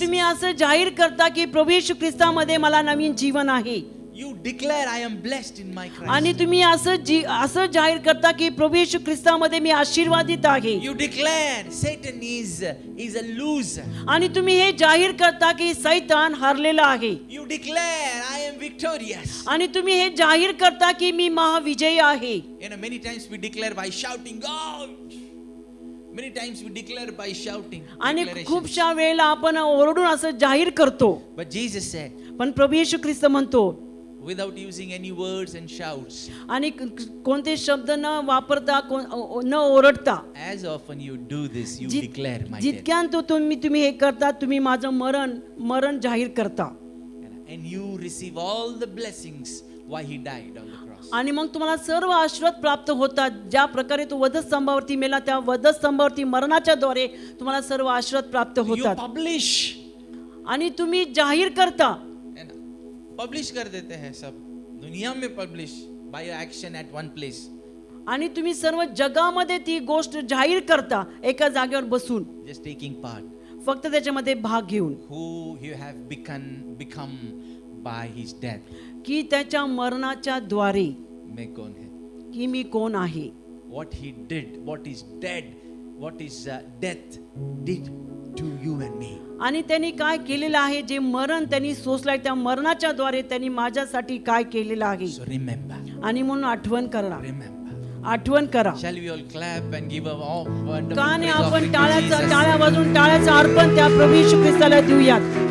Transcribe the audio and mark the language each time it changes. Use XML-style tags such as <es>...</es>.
<mr>तुम्ही असं जाहीर करता की प्रभू येशू ख्रिस्तामध्ये मला नवीन जीवन आहे.</mr> <en>You declare I am blessed in my Christ.</en> <mr>आणि तुम्ही असं जाहीर करता की प्रभू येशू ख्रिस्तामध्ये मी आशीर्वादित आहे.</mr> <en>You declare Satan is a loser.</en> <mr>आणि तुम्ही हे जाहीर करता की सैतान हरलेला आहे.</mr> <en>You declare I am victorious.</en> <mr>आणि तुम्ही हे जाहीर करता की मी महाविजयी आहे.</mr> <en>Many times we declare by shouting out. Many times we declare by shouting.</en> <mr>आणि</mr> <en>declaration.</en> <mr>खूपशा वेळेला आपण ओरडून असं जाहीर करतो.</mr> <en>But Jesus said,</en> <mr>पण प्रभू येशू ख्रिस्त म्हणतो</mr> <en>without using any words and shouts,</en> <mr>आणि कोणते शब्द न वापरता न ओरडता,</mr> <en>as often you do this, you declare my death.</en> <mr>जितक्यान तुम्ही हे करता तुम्ही माझं मरण जाहीर करता.</mr> <en>And you receive all the blessings why he died on the cross.</en> <mr>आणि मग तुम्हाला सर्व आशीर्वाद प्राप्त होतात. ज्या प्रकारे तो वधस्तंभावरती मेला त्या वधस्तंभावरती मरणाच्या द्वारे तुम्हाला सर्व आशीर्वाद प्राप्त</mr> <en>You</en> <mr>होतात.</mr> <en>publish.</en> <mr>आणि तुम्ही जाहीर करता.</mr> <hi>पब्लिश कर देते हैं सब दुनिया में</hi> <en>Publish by action at one place.</en> <mr>आणि तुम्ही सर्व जगामध्ये ती गोष्ट जाहीर करता एका जागेवर बसून,</mr> <en>Just taking part.</en> <mr>फक्त त्याच्यामध्ये भाग घेऊन.</mr> <en>Who you have become by his death.</en> <mr>की त्याच्या मरणाच्या द्वारे</mr> <hi>मैं कौन है?</hi> <mr>की मी कोण आहे.</mr> <en>What he did, what is dead, what is death did to you and me.</en> <mr>आणि त्यांनी काय केलेलं आहे, जे मरण त्यांनी सोसलाय त्या मरणाच्या द्वारे त्यांनी माझ्यासाठी काय केलेलं आहे.</mr> <en>So remember.</en> <mr>आणि म्हणून आठवण करा.</mr> <en>Remember.</en> <mr>आठवण करा.</mr> <en>Shall we all clap and give a wonderful</en> <mr>का नाही</mr> <en>praise</en> <mr>आपण</mr> <en>offering to Jesus?</en> <mr>टाळ्या वाजून टाळ्याचं अर्पण त्या प्रभू येशू ख्रिस्ताला देऊयात.</mr>